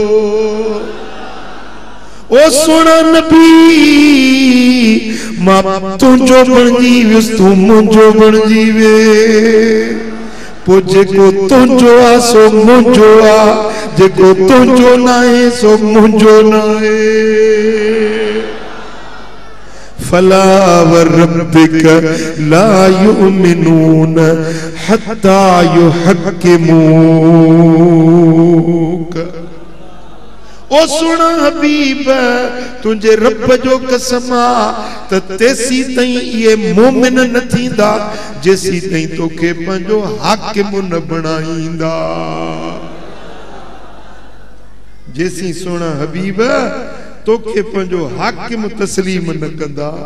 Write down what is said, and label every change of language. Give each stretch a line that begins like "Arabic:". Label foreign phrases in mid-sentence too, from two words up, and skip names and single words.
Sindhi: ओ सोना नबी मां तुझो बणजी वियुस, तू मुझो बणजी वे। पो जेको तुझो आ सो मुझो आ, जेको तुझो नाहे सो मुझो नाहे।
Arabic: فلا وربك لا يؤمنون حتى يحكموك.
Sindhi: ओ सुन हबीब तुझे रब जो कसम आ त तेसी तई ये मोमिन न थींदा जेसी तई तोखे पंहिंजो हाकिम न बणाईंदा। जेसी सुन हबीब तोखे पंहिंजो हाकिम तस्लीम न कंदा।